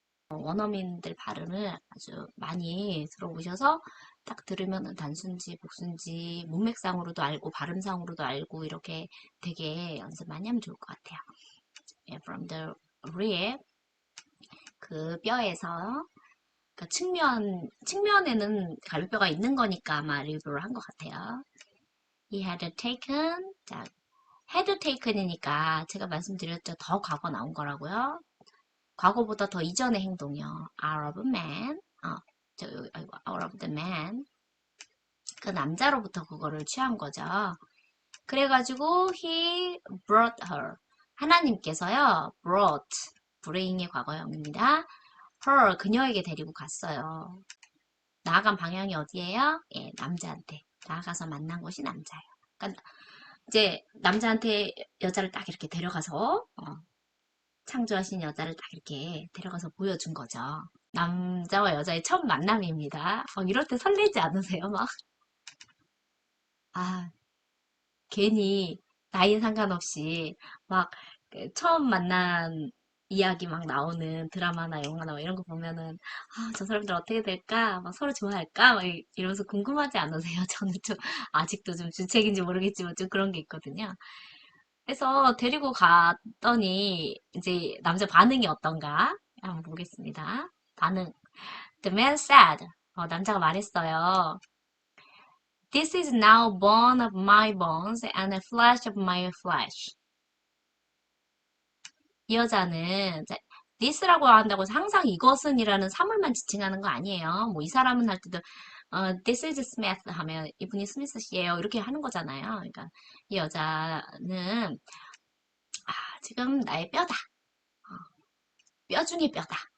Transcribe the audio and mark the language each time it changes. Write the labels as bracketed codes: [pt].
[ko] 원어민들 발음을 아주 많이 들어보셔서 딱 들으면 단순지, 복순지, 문맥상으로도 알고 발음상으로도 알고 이렇게 되게 연습 많이 하면 좋을 것 같아요. [en] Yeah, from the rib, [ko] 그 뼈에서 그 측면에는 갈비뼈가 있는 거니까 아마 rib로 한 것 같아요. [en] He had taken, 자, had taken이니까 [ko] 제가 말씀드렸죠. 더 과거 나온 거라고요. 과거보다 더 이전의 행동이요. [en] Out of man. out of the man. [ko] 그 남자로부터 그거를 취한 거죠. 그래가지고 [en] he brought her. [ko] 하나님께서요. brought. 브레잉의 과거형입니다. [en] her. [ko] 그녀에게 데리고 갔어요. 나아간 방향이 어디예요? 예, 남자한테. 나아가서 만난 곳이 남자예요. 그러니까 이제 남자한테 여자를 딱 이렇게 데려가서 창조하신 여자를 딱 이렇게 데려가서 보여준 거죠. 남자와 여자의 첫 만남입니다. 이럴 때 설레지 않으세요? 막, 아, 괜히 나이 상관없이 막그 처음 만난 이야기 막 나오는 드라마나 영화나 막 이런 거 보면은 저 사람들 어떻게 될까? 막 서로 좋아할까? 막 이러면서 궁금하지 않으세요? 저는 좀 아직도 좀 주책인지 모르겠지만 좀 그런 게 있거든요. 그래서 데리고 갔더니 이제 남자 반응이 어떤가? 한번 보겠습니다. 반응. [en] The man said, [ko] 남자가 말했어요. [en] This is now bone of my bones and flesh of my flesh. [ko] 이 여자는 this라고 한다고 해서 항상 이것은이라는 사물만 지칭하는 거 아니에요. 뭐 이 사람은 할 때도 [en] this is Smith [ko] 하면 이분이 스미스 씨예요. 이렇게 하는 거잖아요. 그러니까 이 여자는 지금 나의 뼈다. 뼈 중에 뼈다.